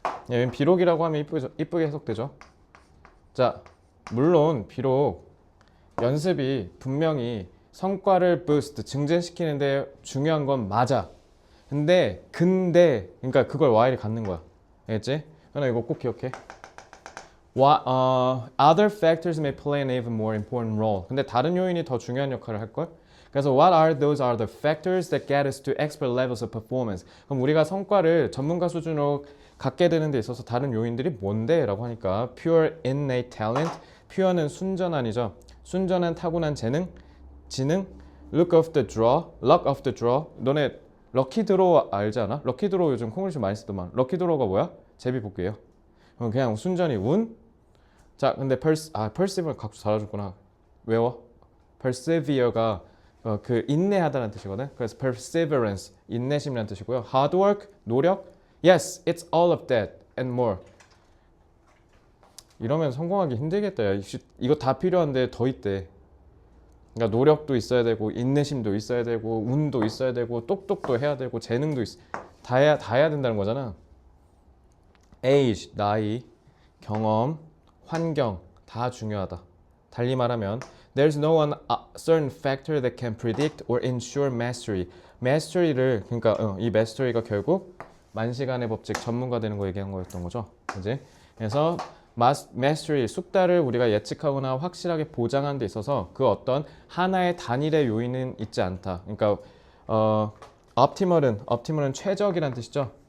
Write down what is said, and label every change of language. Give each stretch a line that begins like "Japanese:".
Korean: 얘는 비록이라고 하면 이쁘게 해석되죠. 자, 물론 비록 연습이 분명히 성과를 boost, 증진시키는데 중요한 건 맞아. 근데 그러니까 그걸 while이 갖는 거야. 알겠지? 그러나 이거 꼭 기억해.
English: Other factors may play an even more important role.
Korean: 근데 다른 요인이 더 중요한 역할을 할 걸.
English: 그래서 what are the factors that get us to expert levels of performance.
Korean: 그럼 우리가 성과를 전문가 수준으로 갖게 되는 데 있어서 다른 요인들이 뭔데? 라고 하니까
English: pure innate talent.
Korean: pure는 순전한이죠. 순전한 타고난 지능,
English: luck of the draw.
Korean: 너네 럭키 드로우 알지 않아? 럭키 드로우 요즘 콩글리시 많이 쓰더만. 럭키 드로우가 뭐야? 제비뽑기예요. 그냥 순전히 운. 자, 근데 perseverance 각주 잘해줬구나. 외워. persevere가 그 인내하다는 뜻이거든. 그래서 perseverance 인내심이라는 뜻이고요.
English: hard work 노력. Yes, it's all of that and more.
Korean: 이러면 성공하기 힘들겠다. 야, 이거 다 필요한데 더 있대. 그러니까 노력도 있어야 되고 인내심도 있어야 되고 운도 있어야 되고 똑똑도 해야 되고 재능도 다 해야 된다는 거잖아. age 나이, 경험, 환경 다 중요하다. 달리 말하면
English: there's no one certain factor that can predict or ensure mastery.
Korean: mastery를 그러니까 이 mastery가 결국 만시간의 법칙 전문가 되는 거 얘기한 거였던 거죠. 그지? 그래서 mastery, 숙달을 우리가 예측하거나 확실하게 보장하는 데 있어서 그 어떤 하나의 단일의 요인은 있지 않다. 그러니까 optimal은 최적이란 뜻이죠.